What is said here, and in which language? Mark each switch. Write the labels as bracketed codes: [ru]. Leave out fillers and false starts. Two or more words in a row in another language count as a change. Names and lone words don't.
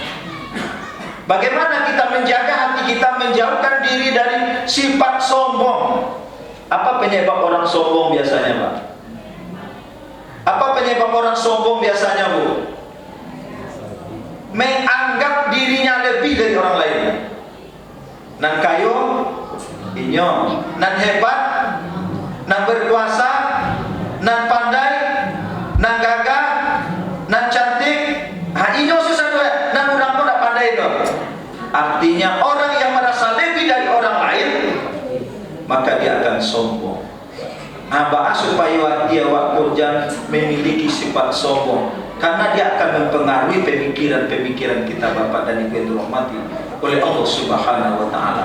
[id] Bagaimana kita menjaga hati kita, menjauhkan diri dari sifat sombong? Apa penyebab orang sombong biasanya, Pak? Apa penyebab orang sombong biasanya, Bu? Menganggap dirinya lebih dari orang lain. [min] Nan kayo, inyo, nan hebat, nan berkuasa, nan pandai, nan gagah, nan cantik. Inyo susah dua, nan urang pun tak pandai itu. [id] Artinya orang yang merasa lebih dari orang lain, maka dia akan sombong. Supaya dia jangan memiliki sifat sombong, karena dia akan mempengaruhi pemikiran-pemikiran kita bapak dan ibu yang dirahmati oleh Allah [ar] Subhanahu wa Ta'ala.